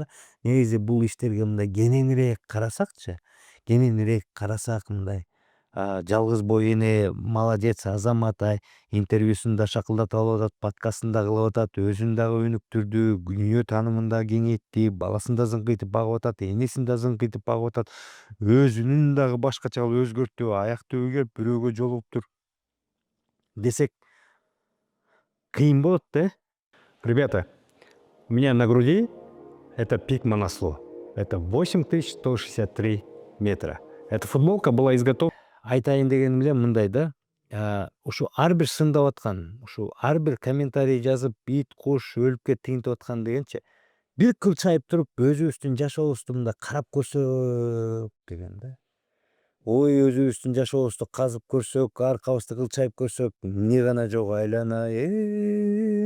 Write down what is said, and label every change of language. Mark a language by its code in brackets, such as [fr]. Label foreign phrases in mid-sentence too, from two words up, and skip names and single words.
[ky] Негизи бул иштерге мындай кененирээк карасакчы, кененирээк карасак мындай жалгыз бой эне молодец, азамат, интервьюсун да шакылдатып алып атат, подкастын да кылып атат, өзүн дагы өнүктүрдү, дүйнө таанымын да кеңейтти, баласын да зыңкыйтып багып атат, энесин да зыңкыйтып багып атат, өзүнүн дагы башкача кылып өзгөртүп, аяк түбү келип бирөөгө жолугуптур десек кыйын болот да. [ru] Ребята, у меня на груди это пик Манасло. Это 8163 метра. Эта футболка была изготовлена. [ky] Айтайын дегеним эле мындай да, ушу ар бир сындап аткан, ушу ар бир комментарий жазып, ит, куш өлүп кет, тигинтип аткан дегенчи, бир кылчайып туруп өзүбүздүн жашообузду мындай карап көрсөк деген да. Ой, өзүбүздүн жашообузду казып көрсөк, аркабызды кылчайып көрсөк, эмне гана жок айланайын.